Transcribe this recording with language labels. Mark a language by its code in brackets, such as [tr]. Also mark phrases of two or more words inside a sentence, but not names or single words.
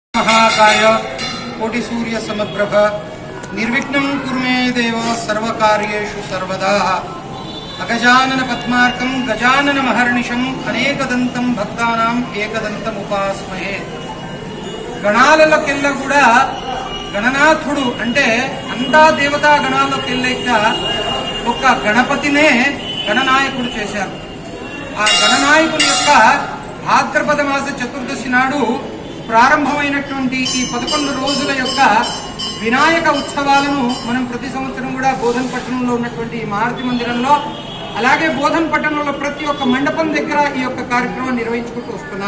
[sa] महाकाय कोटि सूर्य समप्रभ निर्विघ्नं कुरु मे देव सर्वकार्येषु सर्वदा अगजानन पद्मार्कं गजानन महर्निशं अनेकदंतं भक्तानां एकदंतं उपास्महे [te] గణాలలోకెల్లా కూడా గణనాథుడు అంటే అంతా దేవతా గణాలలోకెల్లా ఒక గణపతినే గణనాయకుడు చేశారు. ఆ గణనాయకుని యొక్క భాద్రపద మాస చతుర్దశి నాడు ప్రారంభమైనటువంటి ఈ 11 రోజుల యొక్క వినాయక ఉత్సవాలను మనం ప్రతి సంవత్సరం కూడా బోధన్ పట్టణంలో ఉన్నటువంటి మారుతి మందిరంలో అలాగే బోధన్ పట్టణంలో ప్రతి ఒక్క మండపం దగ్గర ఈ యొక్క కార్యక్రమం నిర్వహించుకుంటూ వస్తున్నాం.